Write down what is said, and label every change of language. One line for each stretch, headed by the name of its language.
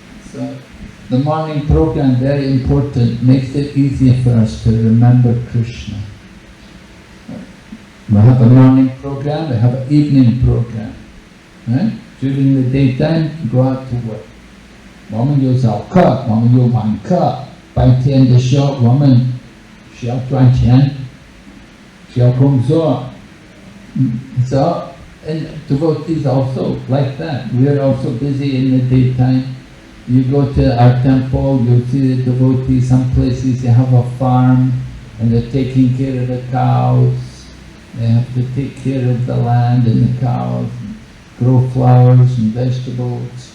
English: So the morning program very important, makes it easier for us to remember Krishna. We have a morning program, we have an evening program. Right? During the daytime, go out to work.
Chinese: 我们有早课，我们有晚课。白天的时候，我们需要赚钱，需要工作。
English: So, and devotees also like that. We are also busy in the daytime. You go to our temple, you'll see the devotees. Some places they have a farm, and they're taking care of the cows. They have to take care of the land and the cows, grow flowers and vegetables.